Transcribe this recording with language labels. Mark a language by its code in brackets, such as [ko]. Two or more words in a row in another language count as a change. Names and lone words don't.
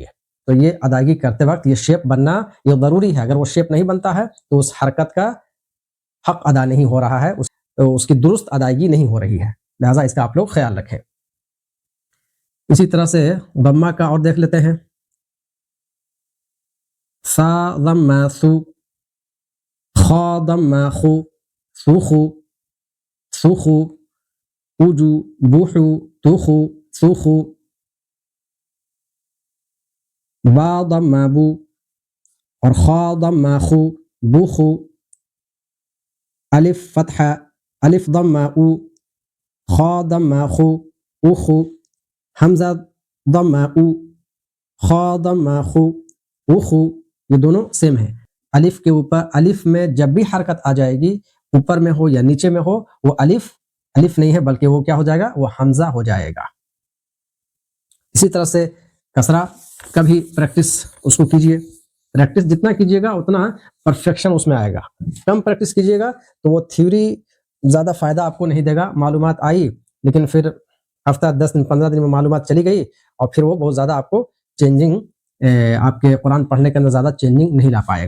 [ur] تو یہ ادائیگی کرتے وقت یہ شیپ بننا یہ ضروری ہے، اگر وہ شیپ نہیں بنتا ہے تو اس حرکت کا حق ادا نہیں ہو رہا ہے، اس کی درست ادائیگی نہیں ہو رہی ہے، لہٰذا اس کا آپ لوگ خیال رکھیں۔ اسی طرح سے ضمہ کا اور دیکھ لیتے ہیں۔ سا ضمہ سو، خا ضمہ خو، سوخو سوخو، اوجو بوحو، توخو سوخو۔ با ضمہ بو اور خا ضمہ خو، بوخو۔ الف فتحہ، الف ضمہ او، خا ضمہ خو، اوخو۔ حمزہ ضمہ او، خا ضمہ خو، اوخو۔ یہ دونوں سیم ہیں۔ الف کے اوپر، الف میں جب بھی حرکت آ جائے گی، اوپر میں ہو یا نیچے میں ہو، وہ الف نہیں ہے بلکہ وہ کیا ہو جائے گا، وہ حمزہ ہو جائے گا۔ اسی طرح سے کسرہ کا بھی پریکٹس اس کو کیجئے، پریکٹس جتنا کیجئے گا اتنا پرفیکشن اس میں آئے گا، کم پریکٹس کیجئے گا تو وہ تھیوری زیادہ فائدہ آپ کو نہیں دے گا، معلومات آئی لیکن پھر ہفتہ 10 دن 15 دن میں معلومات چلی گئی اور پھر وہ بہت زیادہ آپ کو چینجنگ، آپ کے قرآن پڑھنے کے اندر زیادہ چینجنگ نہیں لا پائے گا۔